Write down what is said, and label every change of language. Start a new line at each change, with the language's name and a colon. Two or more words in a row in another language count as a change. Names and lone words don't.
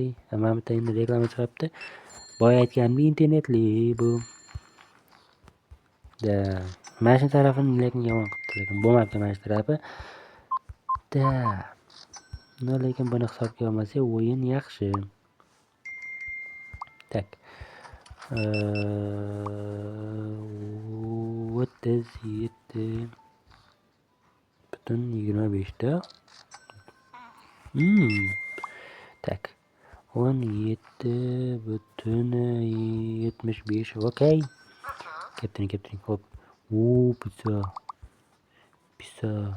Uzbek: Mana bitta endi reklama chiqibdi. Boya aytganimdek, internetli bu. Mana shu tarafini lekin yomon qilibdi, lekin bo'lmabdi mana shu tarafi. Lekin buni hisobga olmasak, o'yin yaxshi. Tak.
English: What is it?
Uzbek: 17.25 da. Tak. 17.75. Okey. Captain. Hop. Pizza.